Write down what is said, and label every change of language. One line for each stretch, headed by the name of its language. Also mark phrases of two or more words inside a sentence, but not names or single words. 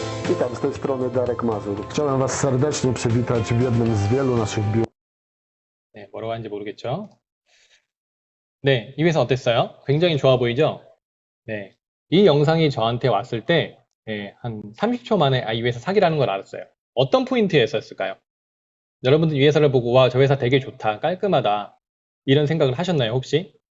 Polish: Witam, z tej strony Darek Mazur. Chciałem Was serdecznie przywitać w jednym z wielu naszych biur.
Korean: 네, 뭐라고 하는지 모르겠죠? 네, 이 회사 어땠어요? 굉장히 좋아 보이죠? 네, 이 영상이 저한테 왔을 때, 네, 한 30초 만에 이 회사 사기라는 걸 알았어요. 어떤 포인트였을까요? 여러분들 이 회사를 보고, 와, 저 회사 되게 좋다, 깔끔하다, 이런 생각을 하셨나요, 혹시?